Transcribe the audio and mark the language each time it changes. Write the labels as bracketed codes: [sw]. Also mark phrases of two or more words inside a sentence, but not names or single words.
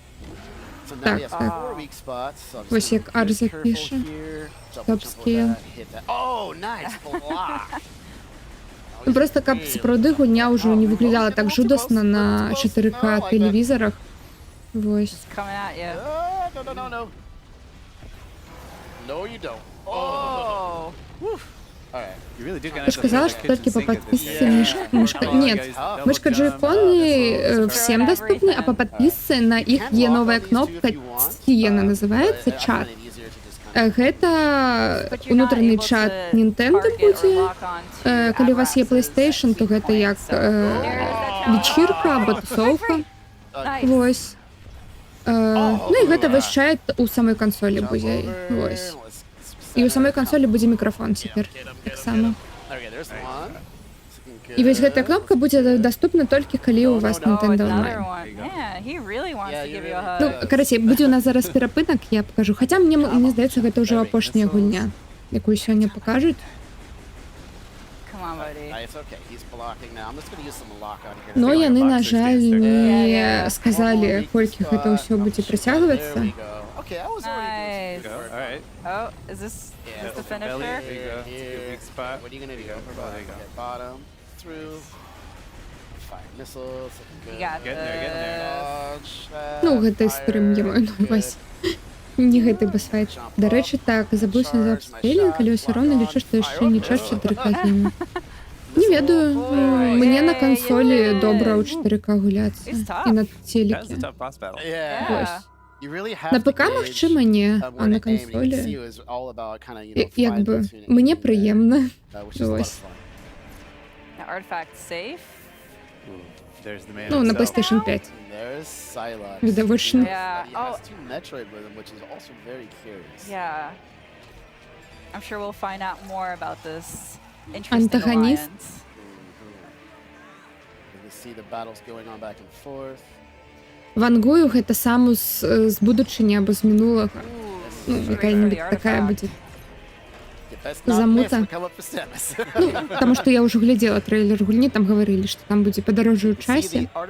[be] Так, так. Вось як Арза піша. Топ-скейл. Ну, просто каб сапраўды гульня ўжо не выглядала так жудасна на 4К тэлевізарах. Вось. [en] Coming at you. [be] Ты ж казала, [ru] что только по подписке мышка. Нет, мышка джойконы всем доступны, а по подписке на их є новая кнопка, Тиена называется, чат. [be] Гэта унутраны чат Nintendo будзе. Калі у вас є PlayStation, то гэта як вечірка або тусовка. Вось. Ну і гэта вось чат у самой кансолі будзе. Вось. І у самой кансолі будзе мікрафон цяпер таксама. І вось гэтая кнопка будзе даступна толькі калі у вас Nintendo Online. Ну, карацей, будзе у нас зараз перапынак, я пакажу. Хаця мне здаецца, гэта ўжо апошняя гульня, якую сёння пакажуць. Но яны, на жаль, не сказалі, колькі гэта ўсё будзе працягвацца. [en] Nice. Oh, is this the finisher? There you go. Big spot. What are you gonna do? There you go. Bottom, through, fire missiles. You got Getting there. Dodge, [be] Ну, гэта стрым, я маю на увазі. Не гэты басфайт. Дарэчы, так, забыўся за апскейлінг, але ўсё роўна лічу, што яшчэ не час 4К гейму. Не ведаю, мне на кансолі добра ў 4К гуляцца і на [en] That was a [be] телеке. [en] tough boss battle. [be] Вось. На На ПК, магчыма, не, а на кансолі як бы мне прыемна. Вось. [en] The artifact safe. Ooh, there's the man [be] Ну, на [en] himself. [be] PlayStation 5. Відавочна. [en] Yeah. Oh, yeah. I'm sure we'll find out more about this interesting [be] Антагоніст. [en] alliance. Вангую [be] Вангую гэта Самус з будучыні або з мінулага. Ну, якая-нибудь такая будзе. Замута. Ну, таму што я ўжо глядзела трэйлер гульні, там гаварылі, што там будзе падарожжа ў часе.